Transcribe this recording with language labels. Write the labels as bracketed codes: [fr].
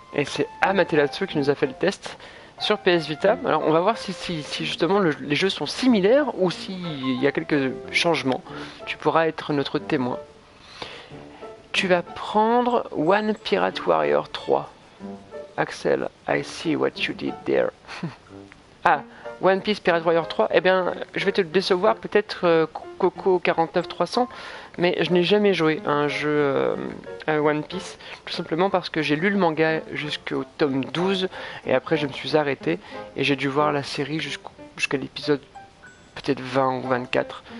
[fr] Et c'est Amaterasu qui nous a fait le test sur PS Vita. Alors on va voir si justement les jeux sont similaires ou s'il y a quelques changements. Tu pourras être notre témoin. Tu vas prendre One Pirate Warrior 3. [en] Axel, I see what you did there. [fr] Ah, One Piece Pirate Warrior 3. Eh bien, je vais te décevoir, peut-être Coco 49300, mais je n'ai jamais joué à un jeu One Piece, tout simplement parce que j'ai lu le manga jusqu'au tome 12, et après je me suis arrêté, et j'ai dû voir la série jusqu'à l'épisode peut-être 20 ou 24.